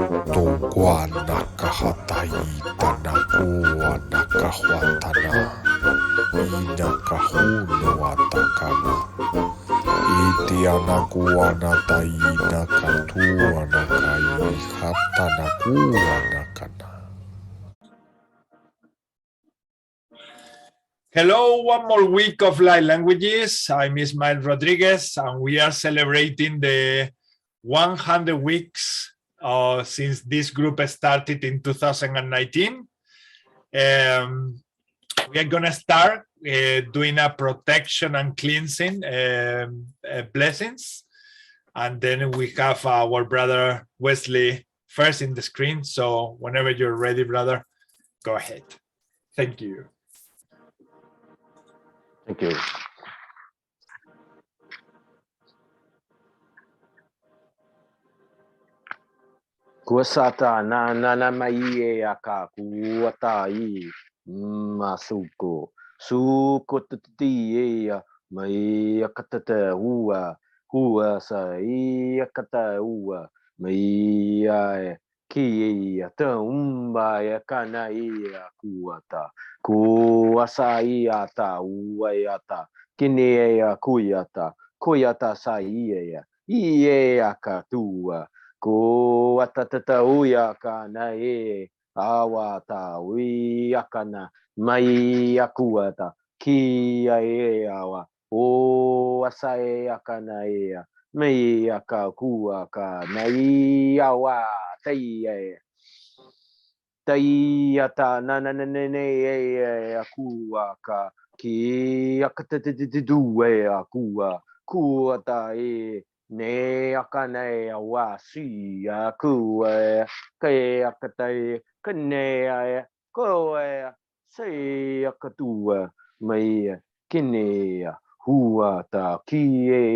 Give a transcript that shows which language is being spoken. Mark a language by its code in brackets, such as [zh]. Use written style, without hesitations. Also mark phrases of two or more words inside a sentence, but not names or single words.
[en] Tokuan nakahataita nakua nakahwatana inakahuno watakana itianakuana taina katua nakai hata nakua nakana. Hello, one more week of Light Languages. I'm Ismael Rodriguez, and we are celebrating the 100 weeks since this group started in 2019. We are going to start doing a protection and cleansing blessings. And then we have our brother Wesley first in the screen. So whenever you're ready, brother, go ahead. Thank you. Thank you. Kuasata na mai aka kuata I masuko suko tati mai akata hua sai akata hua mai ki ta ya kana kuata kuasai ata uayata kine kuyata sai akatua ko atata uya kana awata akana mai akuata ki awa o asai akana mai akakua ka nai awa tai ata ne akua ka ki akata duwe akua kuata ne akane awa si aku ke akatai kene ko se akatua mai kine hua ta ki